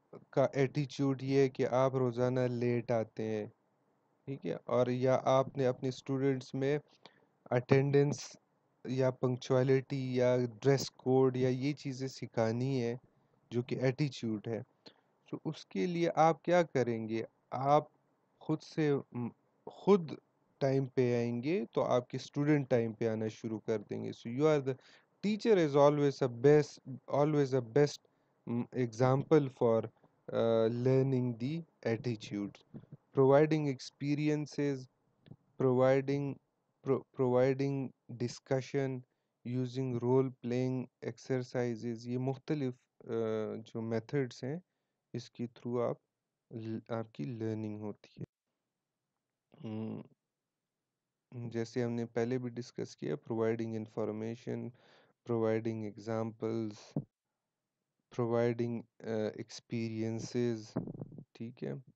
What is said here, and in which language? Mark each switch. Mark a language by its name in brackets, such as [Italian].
[Urdu] کا ایٹیچیوڈ یہ ہے کہ آپ روزانہ لیٹ آتے ہیں، ٹھیک ہے، اور یا آپ نے اپنے اسٹوڈنٹس میں اٹینڈنس یا پنکچوالٹی یا ڈریس کوڈ یا یہ چیزیں سکھانی ہے جو کہ ایٹیچیوڈ ہے، تو اس کے لیے آپ کیا کریں گے؟ آپ خود سے خود ٹائم پہ آئیں گے تو آپ کے اسٹوڈنٹ ٹائم پہ آنا شروع کر دیں گے. [English] So you are the teacher is always a best example for learning the attitudes. Providing experiences, providing providing discussion, using role playing exercises. [Urdu] یہ مختلف جو میتھڈس ہیں اس کی تھرو آپ کی لرننگ ہوتی ہے. جیسے ہم نے پہلے بھی ڈسکس کیا، [English] providing information, providing examples, providing experiences، [Urdu] ٹھیک ہے.